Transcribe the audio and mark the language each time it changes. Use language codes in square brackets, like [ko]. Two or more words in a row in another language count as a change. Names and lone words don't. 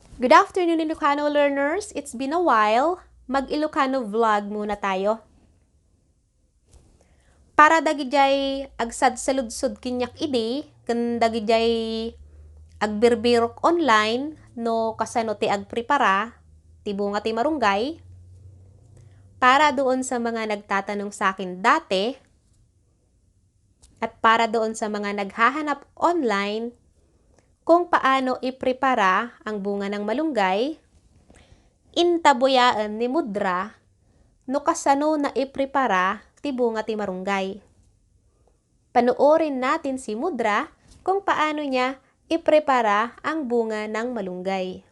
[en] Good afternoon, Ilocano learners! It's been a while. [tl] Mag-Ilocano vlog muna tayo. [ilo] Para dagijay agsad saludsod kinyak idi, kan dagijay agbirbirok online, no kasano ti agprepara, ti bunga ti marunggay. [tl] Para doon sa mga nagtatanong sa akin dati, at para doon sa mga naghahanap online, kung paano iprepara ang bunga ng malunggay, [ilo] intabuyaan ni Mudra no kasano na iprepara ti bunga ti marunggay. [tl] Panoorin natin si Mudra kung paano niya iprepara ang bunga ng malunggay.